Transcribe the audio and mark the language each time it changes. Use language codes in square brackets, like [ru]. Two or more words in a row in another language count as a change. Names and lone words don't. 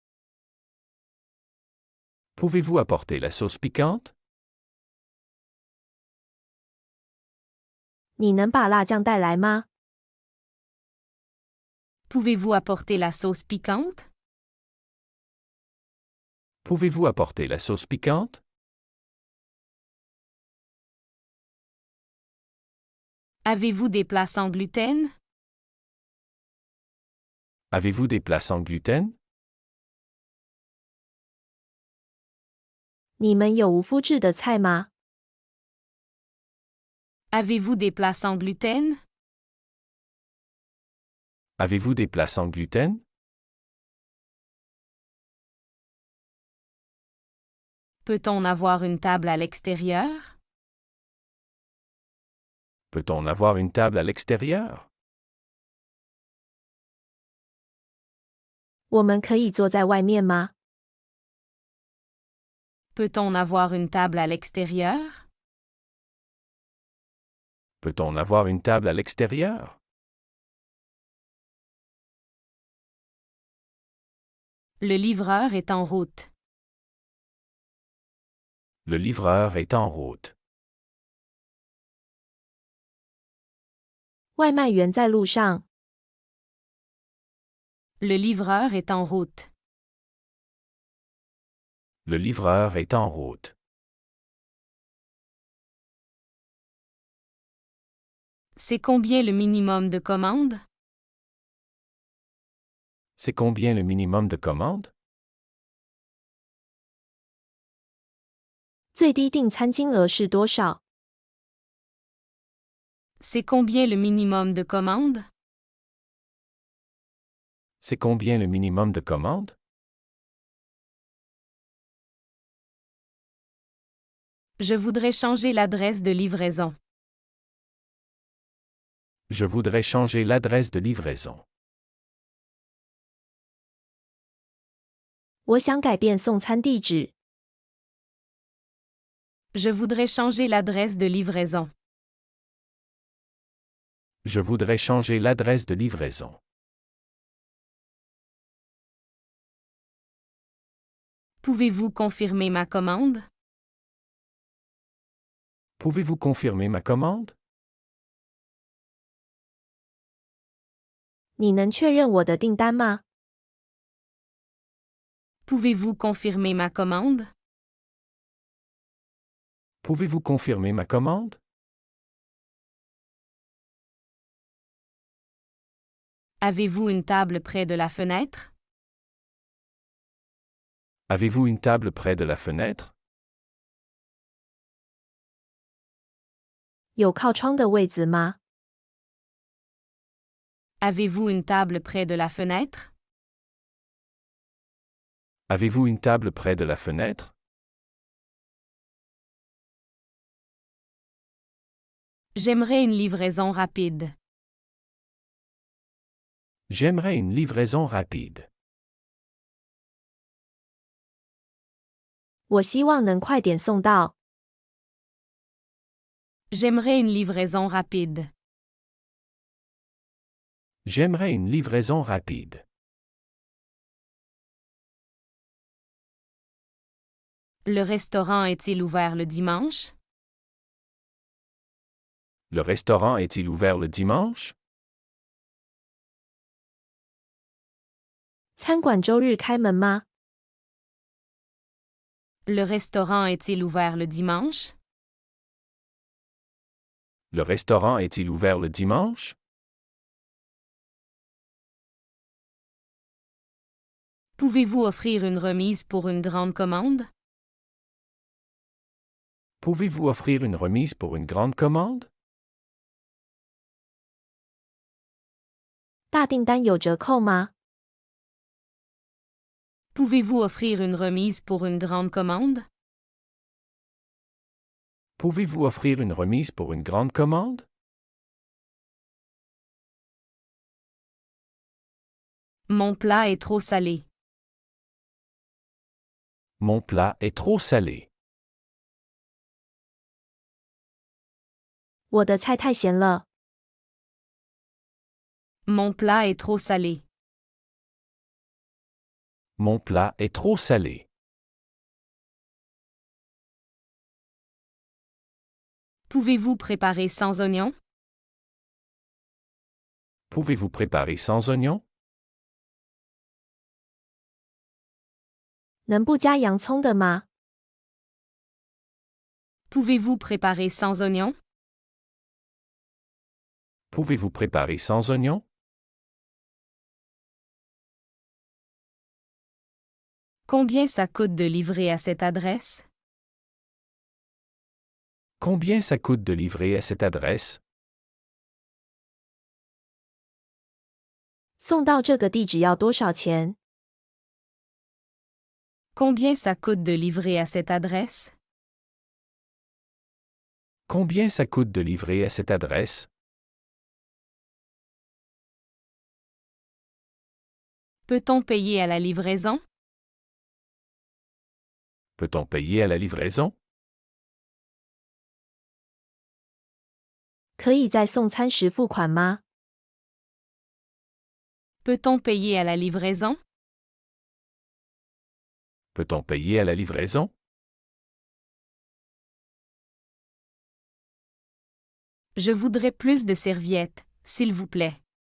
[fr] Pouvez-vous apporter la sauce piquante? [zh] 你能把辣酱带来吗？ [fr] Pouvez-vous apporter la sauce piquante? Pouvez-vous apporter la sauce piquante? Avez-vous des plats sans gluten? Avez-vous des plats sans gluten? [zh] 你们有无麸质的菜吗？ [fr] Avez-vous des plats sans gluten? Avez-vous des plats sans gluten? Peut-on avoir une table à l'extérieur? Peut-on avoir une table à l'extérieur? [zh] 我们可以坐在外面吗？ [fr] Peut-on avoir une table à l'extérieur? Peut-on avoir une table à l'extérieur? Le livreur est en route. Le livreur est en route. [zh] 外卖员在路上。 [fr] Le livreur est en route. Le livreur est en route. C'est combien le minimum de commandes? C'est combien le minimum de commandes? [zh] 最低订餐金额是多少？ [fr] C'est combien le minimum de commandes? C'est combien le minimum de commandes? Je voudrais changer l'adresse de livraison. Je voudrais changer l'adresse de livraison. [zh] 我想改变送餐地址。 [fr] Je voudrais changer l'adresse de livraison. Je voudrais changer l'adresse de livraison. Pouvez-vous confirmer ma commande? Pouvez-vous confirmer ma commande? [zh] 你能确认我的订单吗？ [fr] Pouvez-vous confirmer ma commande? Pouvez-vous confirmer ma commande? Avez-vous une table près de la fenêtre? Avez-vous une table près de la fenêtre? [zh] 有靠窗的位子吗？ [fr] Avez-vous une table près de la fenêtre? Avez-vous une table près de la fenêtre? J'aimerais une livraison rapide. J'aimerais une livraison rapide. [zh] 我希望能快点送到。 [fr] J'aimerais une livraison rapide. J'aimerais une livraison rapide. Le restaurant est-il ouvert le dimanche? Le restaurant est-il ouvert le dimanche? [zh] 餐馆周日开门吗？ [fr] Le restaurant est-il ouvert le dimanche? Le restaurant est-il ouvert le dimanche? Pouvez-vous offrir une remise pour une grande commande? Pouvez-vous offrir une remise pour une grande commande? [zh] 大订单有折扣吗？ [fr] Pouvez-vous offrir une remise pour une grande commande? Pouvez-vous offrir une remise pour une grande commande? Mon plat est trop salé. Mon plat est trop salé. [zh] 我的菜太咸了。 [fr] Mon plat est trop salé. Mon plat est trop salé. Pouvez-vous préparer sans oignon? Pouvez-vous préparer sans oignon? [zh] 能不加洋葱的吗？ [fr] Pouvez-vous préparer sans oignon? Pouvez-vous préparer sans oignons? Combien ça coûte de livrer à cette adresse? Combien ça coûte de livrer à cette adresse? [zh] 送到这个地址要多少钱？ [fr] Combien ça coûte de livrer à cette adresse? Combien ça coûte de livrer à cette adresse? Peut-on payer à la livraison? Peut-on payer à la livraison? [zh] 可以在送餐时付款吗？ [fr] Peut-on payer à la livraison? Peut-on payer à la livraison? Je voudrais plus de serviettes, s'il vous plaît.